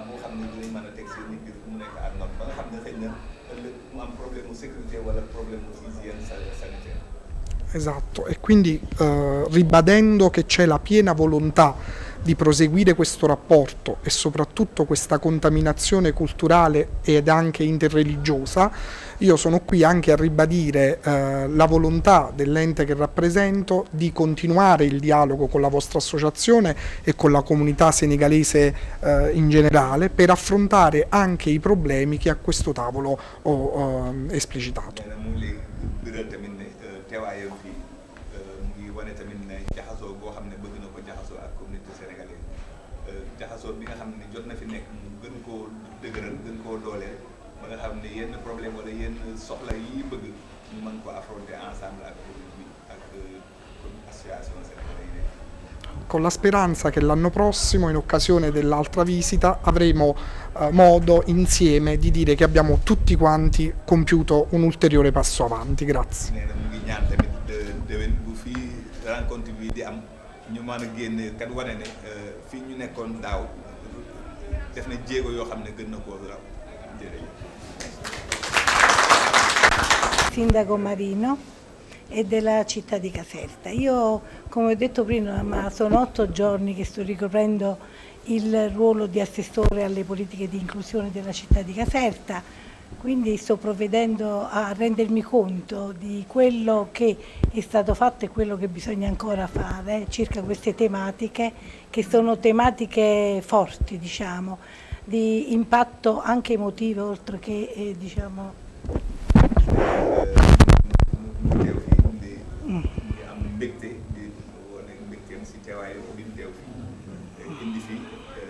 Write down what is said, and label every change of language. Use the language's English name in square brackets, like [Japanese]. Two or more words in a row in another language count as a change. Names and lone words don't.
[Wolof] boo xam ne dinañ mën a teg seen nit mu nekk [French] à norme [Wolof] ba nga xam ne xëy na ëllëg mu am problème mu sécurité wala problème mu [French] hygiène sanitaire. [Italian] Esatto, e quindi ribadendo che c'è la piena volontà di proseguire questo rapporto e soprattutto questa contaminazione culturale ed anche interreligiosa, io sono qui anche a ribadire la volontà dell'ente che rappresento di continuare il dialogo con la vostra associazione e con la comunità senegalese in generale per affrontare anche i problemi che a questo tavolo ho esplicitato. [Wolof] teewaayam fii mu ngi wane tamit ne jaxasoo boo xam ne bëgg na ko jaxasoo ak [French] communauté sénégalaise [Wolof] jaxasoo bi nga xam ne jot na fi nekk mu gën koo dëgëral gën koo dooleel ba nga xam ne yenn problème wala yenn soxla yi bëgg ñu mën ko [French] affronter ensemble [Wolof] ak [French] association sénégalaise. [Italian] Con la speranza che l'anno prossimo, in occasione dell'altra visita, avremo modo insieme di dire che abbiamo tutti quanti compiuto un ulteriore passo avanti. Grazie. [Wolof] nee na mu ngi ñaan tamit déwén bu fii rencontre bi di am ñu mën a génne kat wane ne fii ñu nekkoon daaw def na jéego yoo xam ne gën na koo raw. [Italian] Sindaco Marino e della città di Caserta. Io, come ho detto prima, ma sono 8 giorni che sto ricoprendo il ruolo di assessore alle politiche di inclusione della città di Caserta, quindi sto provvedendo a rendermi conto di quello che è stato fatto e quello che bisogna ancora fare circa queste tematiche, che sono tematiche forti, diciamo, di impatto anche emotivo, oltre che diciamo. [Wolof] mbégte di wane mbégteem si teewaayu bi mu teew fii indi fii